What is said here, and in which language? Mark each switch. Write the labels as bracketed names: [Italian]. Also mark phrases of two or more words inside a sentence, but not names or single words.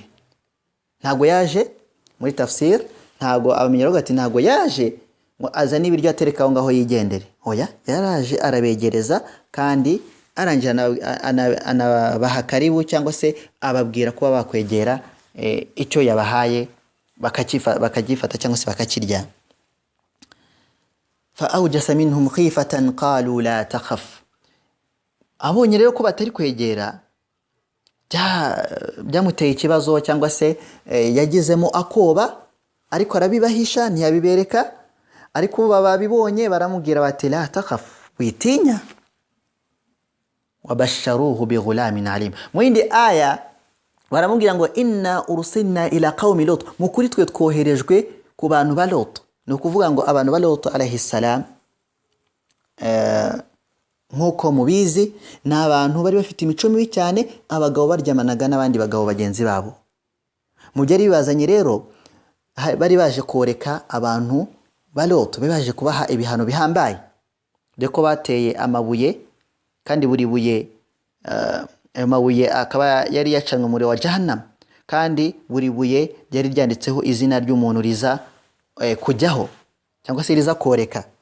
[Kinyarwanda] Ntago yaje muri tafsir, ntago abamenyero gati ntago yaje ngo azana ibiryo atereka aho ngaho yigendere. Oya, yaraje arabegereza, kandi arangira anabaha karibu, cyangwa se ababwira kuba bakwegera icyo yabahaye bakagifata cyangwa se bakakirya. [Arabic] فأوجس منهم خيفة قالوا لا تخف, [Kinyarwanda] abonye rero ko batari kwegera, byamuteye ikibazo cyangwa se yagizemo akoba, ariko arabibahisha ntiyabibereka. Ariko babibonye baramubwira bati [Arabic] لا تخف, [Kinyarwanda] witinya. [Arabic] وبشروه بغلام عليم. [Kinyarwanda] Mu yindi aya baramubwira ngo [Arabic] إنا أرسلنا إلى قوم لوط, [Kinyarwanda] mukuri twe twoherejwe ku bantu ba Lut. No kuvuga ngo abantu ba Lut [Arabic] عليه السلام [Kinyarwanda] nk'uko mubizi ni abantu bari bafite imico mibi cyane, abagabo baryamanaga n'abandi bagabo bagenzi babo. Mu byari bibazanye rero bari baje koreka abantu ba Lot, baje kubaha ibihano bihambaye, deko bateye amabuye kandi buri buye amabuye akaba yari yacanwe umuriro wa Jahannam, kandi buri buye ryari ryanditseho izina ry'umuntu riza kujyaho cyangwa se riza koreka.